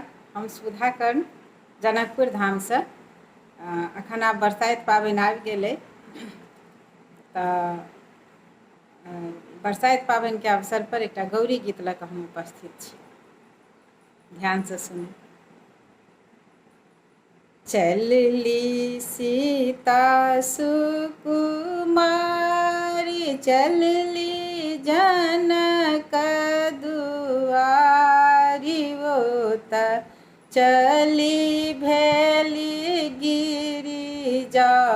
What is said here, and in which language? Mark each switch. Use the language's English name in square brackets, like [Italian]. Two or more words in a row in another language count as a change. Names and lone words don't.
[Maithili] हम सुधा कर्ण जनकपुर धाम से अखन आब बरसाइत पाबनि आबि गेलै तऽ बरसाइत पाबनि के अवसर पर एकटा गौरी गीत लऽ कऽ हम उपस्थित छी। ध्यान से सुनू। चलली सीता सुकुमारी चलली जनक दुआरी वो त चली भेली गिरिजा